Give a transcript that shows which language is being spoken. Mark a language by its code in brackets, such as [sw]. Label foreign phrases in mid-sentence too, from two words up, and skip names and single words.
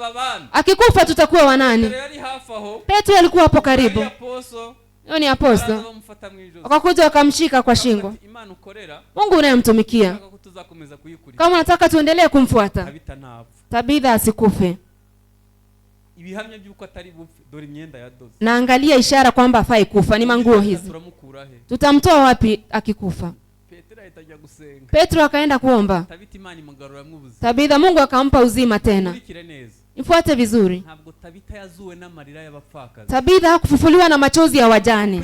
[sw] Akikufa tutakuwa wanani? Petro alikuwa hapo karibu. Yeye ni apostol. Wakakuja wakamshika kwa shingo. Mungu unayemtumikia, kama unataka tuendelee kumfuata, Tabitha asikufe. [rw] ibihamya by'uko atari bupfe, dore imyenda yadoze. [sw] Naangalia ishara kwamba afai kufa, ni manguo hizi. Tutamtoa wapi akikufa? Petro akaenda kuomba. Tabitha Mungu akampa uzima tena. Nifuate vizuri. Tabitha hakufufuliwa na machozi ya wajane.